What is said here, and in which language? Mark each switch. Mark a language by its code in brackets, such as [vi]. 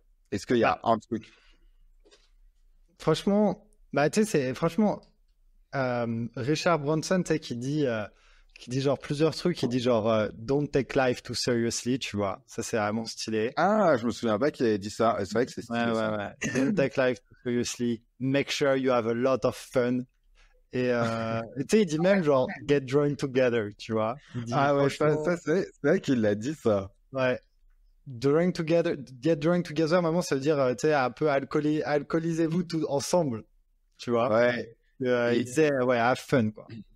[fr] Est-ce qu'il y a un truc? Franchement, bah tu sais, c'est franchement Richard Branson, tu sais, qui dit genre plusieurs trucs. Il dit genre [en] don't take life too seriously, [fr] tu vois. Ça, c'est vraiment stylé. Ah, je me souviens pas qu'il avait dit ça. C'est vrai que c'est stylé. Ouais. [en] Don't take life too seriously. Make sure you have a lot of fun. [fr] Et tu sais, il dit même genre [en] get drawn together, [fr] tu vois. Il dit, ah ouais, ça c'est vrai qu'il l'a dit ça. Ouais. [en] Get drawn together, [fr] maman, ça veut dire, tu sais, un peu alcoolisez-vous tous ensemble, tu vois. Ouais. Il disait, ouais, [en] have fun, [fr] quoi.